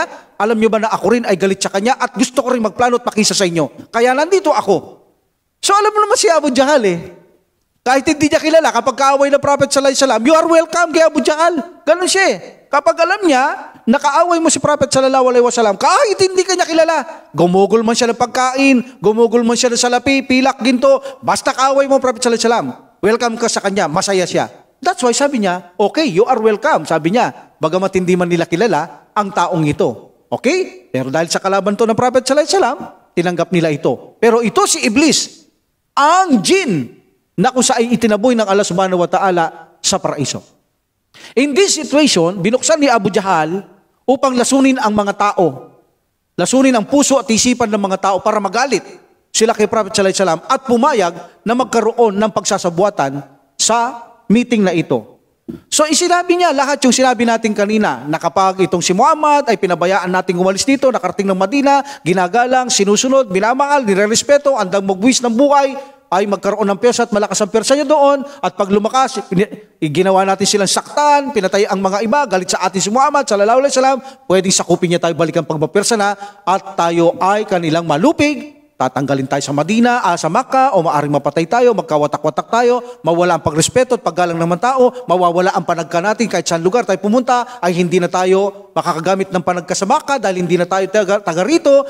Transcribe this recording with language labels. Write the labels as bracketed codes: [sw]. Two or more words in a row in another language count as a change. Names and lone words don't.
[tl] Alam nyo ba na ako rin ay galit sa kanya at gusto ko rin magplano at makisa sa inyo. Kaya nandito ako. So alam mo naman si Abu Jahal kahit hindi niya kilala, kapag kaaway ng Prophet [ar] صلى الله عليه وسلم, [en] you are welcome kay Abu Jahal. [tl] Ganun siya Kapag alam niya, nakaaway mo si Prophet [ar] صلى الله عليه وسلم, [tl] kahit hindi ka niya kilala, gumugol man siya ng pagkain, gumugol man siya ng salapi, pilak, ginto, basta kaaway mo Prophet [ar] صلى الله عليه وسلم, [tl] welcome ka sa kanya, masaya siya. [en] That's why [tl] sabi niya, [en] okay, you are welcome. [tl] Sabi niya, bagamat hindi man nila kilala ang taong ito. Okay? Pero dahil sa kalaban to ng Prophet [ar] صلى الله عليه وسلم, [tl] tinanggap nila ito. Pero ito si Iblis, ang jin, na kung saan itinaboy ng Allah [ar] سبحانه وتعالى [tl] sa paraiso. [en] In this situation, [tl] binuksan ni Abu Jahal upang lasunin ang mga tao. Lasunin ang puso at isipan ng mga tao para magalit sila kay Prophet [ar] صلى الله عليه وسلم [tl] at pumayag na magkaroon ng pagsasabuatan sa meeting na ito. So isinabi niya lahat yung sinabi natin kanina na kapag itong si Muhammad ay pinabayaan nating umalis dito, nakarating ng Madina, ginagalang, sinusunod, minamahal, nirerespeto, andang magbuwis ng buhay, ay magkaroon ng persa at malakas ang persa niya doon at pag lumakas, ginawa natin silang saktan, pinatay ang mga iba, galit sa atin si Muhammad [ar] صلى الله عليه وسلم, [tl] pwedeng sakupin niya tayo balikan pag mapersa na at tayo ay kanilang malupig, tatanggalin tayo sa Madina, sa Makkah, o maaring mapatay tayo, magkawatak-watak tayo, mawala ang pagrespeto at paggalang ng tao, mawawala ang panagka natin kahit saan lugar tayo pumunta, ay hindi na tayo makakagamit ng panagka sa Makkah dahil hindi na tayo taga rito.